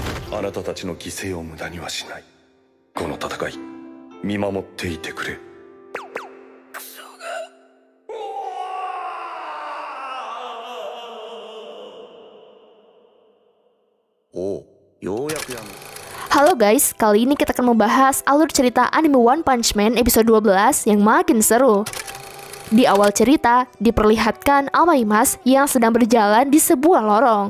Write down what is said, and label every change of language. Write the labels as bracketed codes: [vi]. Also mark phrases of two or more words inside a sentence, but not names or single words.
[ja] あなたたちの犠牲を無駄にはしない。この戦い、見守っていてくれ。Oh, [id] Halo guys, kali ini kita akan membahas alur cerita anime One Punch Man episode 12 yang makin seru. Di awal cerita, diperlihatkan Amaimas yang sedang berjalan di sebuah lorong.